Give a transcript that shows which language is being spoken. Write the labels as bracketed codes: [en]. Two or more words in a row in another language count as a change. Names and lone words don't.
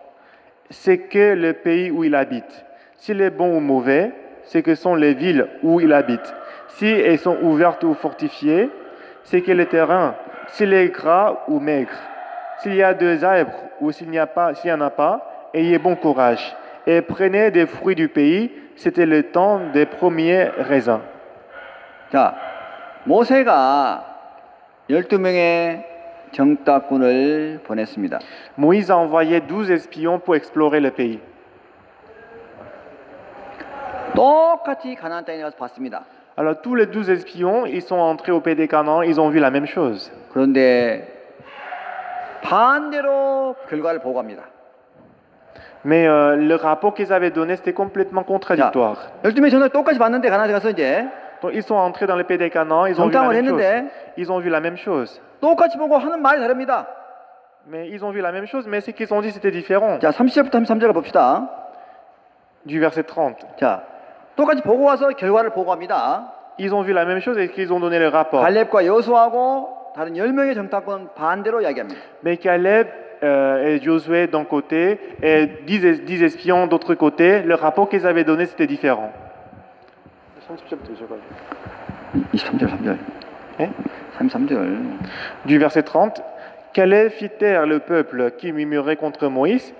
[fr] C'est que le pays où il habite, s'il est bon ou mauvais, ce que sont les villes où ils habitent. Si elles sont ouvertes ou fortifiées, c'est que le terrain, s'il est gras ou maigre, s'il y a des arbres ou s'il n'y en a pas, ayez bon courage et prenez des fruits du pays. C'était le temps des premiers raisins. [ko] 자, 모세가 12명의 정탐꾼을 보냈습니다. [fr] Moïse a envoyé 12 espions pour explorer le pays. [ko] 똑같이 가나안 땅에 가서 봤습니다. [fr] Alors tous les 12 espions, ils sont entrés au pays des Canaan, ils ont vu la même chose. [ko] 그런데 반대로 결과를 보고합니다. [fr] Mais le rapport qu'ils avaient donné, c'était complètement [ko] 자, [fr] contradictoire. [ko] 12명이 전에 똑같이 봤는데 가나안에 가서 이제 [fr] Donc ils sont entrés dans le pays des Canaan, ils ont vu la [ko] 정탐을 [fr] même chose. [ko] 했는데 [fr] Ils ont vu la même chose. [ko] 똑같이 보고 하는 말이 다릅니다. [fr] Mais ils ont vu la même chose, mais ce qu'ils ont dit, c'était différent. [ko] 자, 30절부터 33절 봅시다. [fr] Du verset 30. [ko] 자, 똑같이 보고 와서 결과를 보고합니다. [fr] Ils ont vu la même chose et qu'ils ont donné le rapport. [ko] 갈렙과 여호수아하고 다른 10명의 정탐꾼은 반대로 이야기합니다. [fr] Mais Caleb et Josué d'un côté et 10 espions d'autre côté, le rapport qu'ils avaient donné, c'était différent. [ko] 23절, 3절. [fr] Hein? [ko] 33절. [fr] Du verset 30, Caleb fit taire le peuple qui murmurait contre Moïse.